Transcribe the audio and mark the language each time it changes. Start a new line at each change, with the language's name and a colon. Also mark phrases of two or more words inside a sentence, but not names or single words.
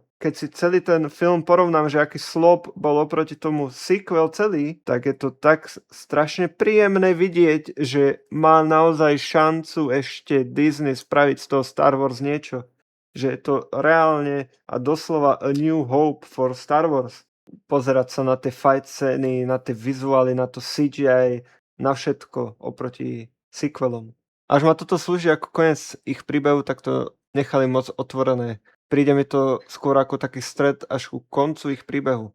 Slovak: Keď si celý ten film porovnám, že aký slop bol oproti tomu sequel celý, tak je to tak strašne príjemné vidieť, že má naozaj šancu ešte Disney spraviť z toho Star Wars niečo. Že je to reálne a doslova
English: a new hope for Star Wars.
Slovak: Pozerať sa na tie fight scény, na tie vizuály, na to CGI, na všetko oproti sequelom. Až ma toto slúži ako koniec ich príbehu, tak to nechali moc otvorené. Príde mi to skôr ako taký stred až ku koncu ich príbehu.